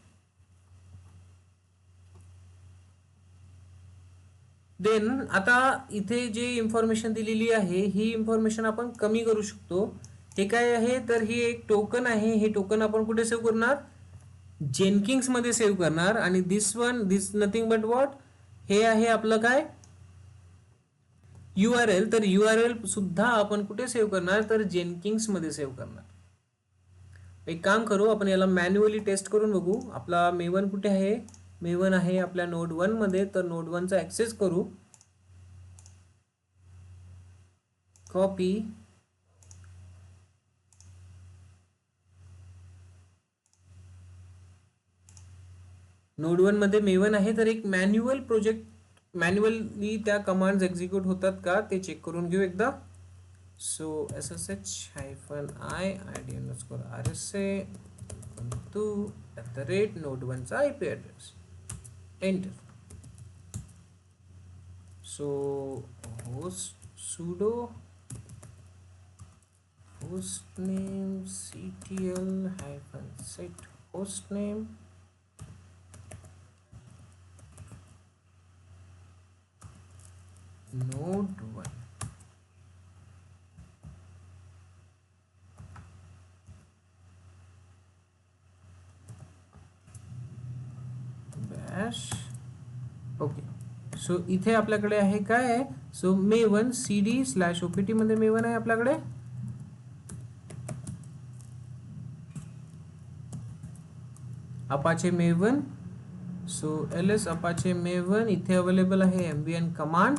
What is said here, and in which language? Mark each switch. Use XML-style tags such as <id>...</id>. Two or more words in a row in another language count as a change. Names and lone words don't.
<mr>देन आता इथे जे इन्फॉर्मेशन दिलेली आहे ही इन्फॉर्मेशन आपण कमी करू शकतो. हे काय आहे तर ही एक टोकन आहे. हे टोकन आपण कुठे सेव्ह करणार? जेनकिंग्स मध्ये सेव्ह करणार.</mr> <en>आणि this nothing but what,</en> <mr>हे आहे आपलं काय URL. तर URL सुद्धा आपण कुठे सेव्ह करणार तर जेनकिंग्स मध्ये सेव्ह करणार. एक काम करू, आपण याला मॅन्युअली टेस्ट करून बघू. आपला मेवन कुठे आहे? मेवन आहे आपल्या नोड 1 मध्ये. तर नोड 1 चा ऍक्सेस करू. कॉपी, नोड 1 मध्ये मेवन आहे. तर एक</mr> <en>manual project,</en> <mr>मॅन्युअली त्या कमांड्स एक्झिक्यूट होतात का ते चेक करून घेऊ एकदा.</mr> <en>सो ssh-i id_rsa to @node1 चा IP address enter. सो sudo hostname ctl-set hostname node1. bash. okay, so</en> <mr>इथे आपल्याकडे आहे काय आहे? सो मेवन cd/opt मध्ये मेवन आहे आपल्याकडे. अपाचे मेवन. सो ls अपाचे मेवन इथे अवेलेबल आहे</mr> <en>MBN command.</en>